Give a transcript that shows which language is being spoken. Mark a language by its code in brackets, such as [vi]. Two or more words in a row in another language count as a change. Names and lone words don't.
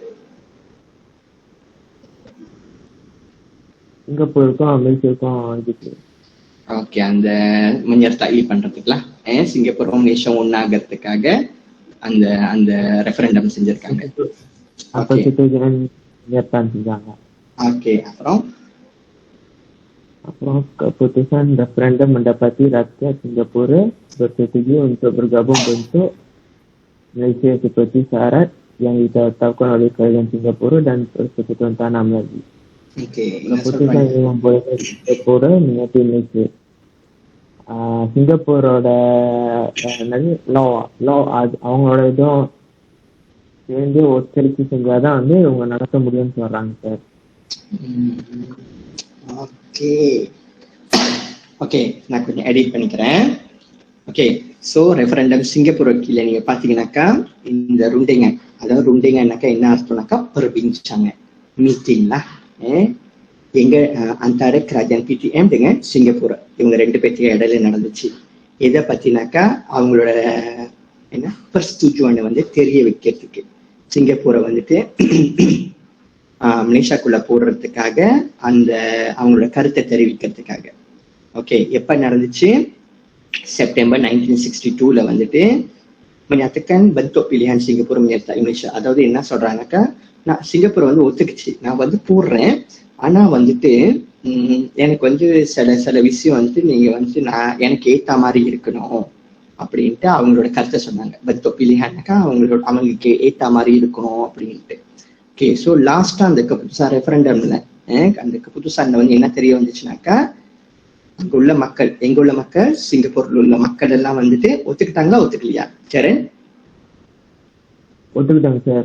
[ta] சிங்கப்பூருக்கும் மலேசியாவுக்கும் இதுக்கு. ஓகே, அந்த menyertai பண்றதுக்குலாம் சிங்கப்பூரும் மலேசியாவும் ஒன்னாகிறதுக்காக அந்த அந்த ரெஃபரண்டம் செஞ்சிருக்காங்க. அப்ப சிட்டிசன் செஞ்சாங்க. ஓகே, [ms] அப்புறம் keputusan referendum mendapati rakyat Singapura bersetuju untuk bergabung bentuk Malaysia seperti syarat yang ditetapkan oleh kerajaan Singapura dan Persekutuan Tanah Melayu. Keputusan yang membolehkan Singapura menyertai Malaysia. [ta] சிங்கப்பூரோட லா அவங்களோட இதுவும் சேர்ந்து ஒத்துழைப்பு செஞ்சாதான் வந்து இவங்க நடத்த முடியும்னு சொல்றாங்க சார். [en] okay okay, [ta] நான் கொஞ்சம் எடிட் பண்ணிக்கிறேன். [en] okay, so [ta] ரெஃபரண்டம் சிங்கப்பூர் கீழே நீங்க பாத்தீங்கன்னாக்கா இந்த ருண்டிங்கன், அதாவது ருண்டிங்கன்னாக்கா என்ன அர்த்தம்னாக்கா பெர்பிங்சாங்க மீட்டிங்ல எங்க [ms] antara kerajaan PTM dengan [ta] சிங்கப்பூர், இவங்க ரெண்டு பேருக்கு இடையில நடந்துச்சு. எதை பத்தினாக்கா அவங்களோட என்ன persetujuan வந்து தெரிய வைக்கிறதுக்கு, சிங்கப்பூரை வந்துட்டு மலேசியாக்குள்ள போடுறதுக்காக, அந்த அவங்களோட கருத்தை தெரிவிக்கிறதுக்காக. ஓகே, எப்ப நடந்துச்சு? செப்டம்பர் 1962ல வந்துட்டு [ms] menyatakan bentuk pilihan Singapura menyertai Malaysia. [ta] அதாவது என்ன சொல்றாங்கக்கா, நான் சிங்கப்பூர் வந்து ஒத்துக்குச்சு, நான் வந்து போடுறேன், ஆனா வந்துட்டு எனக்கு வந்து சில விஷயம் வந்துட்டு நீங்க வந்துட்டு நான் எனக்கு ஏத்த மாதிரி இருக்கணும் அப்படின்ட்டு அவங்களோட கருத்தை சொன்னாங்க. [ms] bentuk pilihanனாக்கா [ta] அவங்களுக்கு ஏத்த மாதிரி இருக்கணும் அப்படின்ட்டு. [en] okay, so [ta] லாஸ்டா அந்த கப்புதுசான் ரெஃபரண்டம்ல அந்த கப்புதுசான்ல வந்து என்ன தெரிய வந்துச்சுனாக்கா, அங்க உள்ள மக்கள், எங்க உள்ள மக்கள், சிங்கப்பூர்ல உள்ள மக்கள் எல்லாம் வந்துட்டு ஒத்துக்கிட்டாங்களா ஒத்துக்கலையா சரண்? ஒத்துக்கிட்டாங்க சார்.